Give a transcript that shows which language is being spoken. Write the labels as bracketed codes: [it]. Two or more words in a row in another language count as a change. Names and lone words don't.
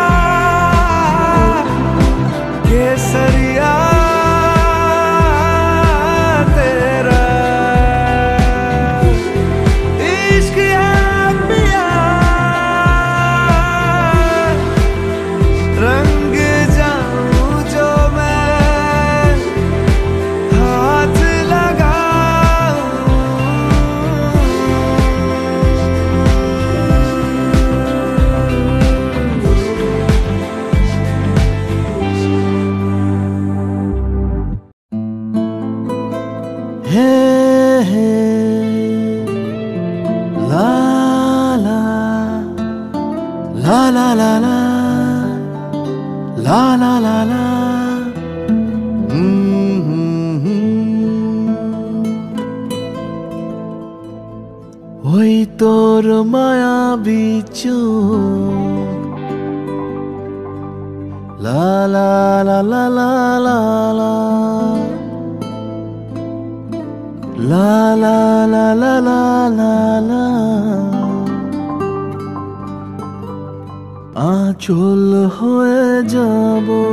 [hi] केसरिया तेरा इश्क है पिया, रंग जाऊं जो मैं हाथ लगाऊं। हे हे ला ला ला ला ला ला ला ला ला ला। [bn] ওই তোর মায়াবী চোখ, লা লা লা লা লা লা লা লা লা লা লা লা লা লা, আঁচল হয়ে যাব।